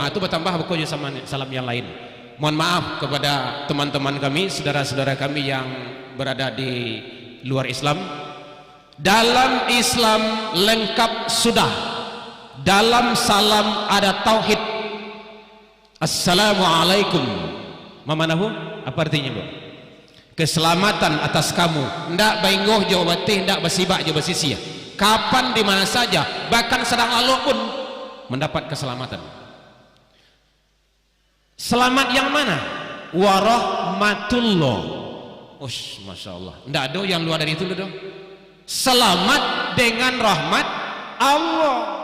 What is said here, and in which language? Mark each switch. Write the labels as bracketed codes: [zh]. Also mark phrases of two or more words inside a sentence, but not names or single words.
[id] Itu bertambah buku sama salam yang lain. Mohon maaf kepada teman-teman kami, saudara-saudara kami yang berada di luar Islam. Dalam Islam lengkap sudah. Dalam salam ada tauhid. Assalamualaikum. Mamanahu? Apa artinya, Bu? Keselamatan atas kamu. [min] Ndak baingoh jawab batih, ndak basibak jawab basisia. [id] Kapan di mana saja, bahkan sedang lalu pun mendapat keselamatan. Selamat yang mana? Warahmatullah. [ar] Ush, masya Allah. [id] Ndak ada yang luar dari itu dong. Selamat dengan rahmat Allah.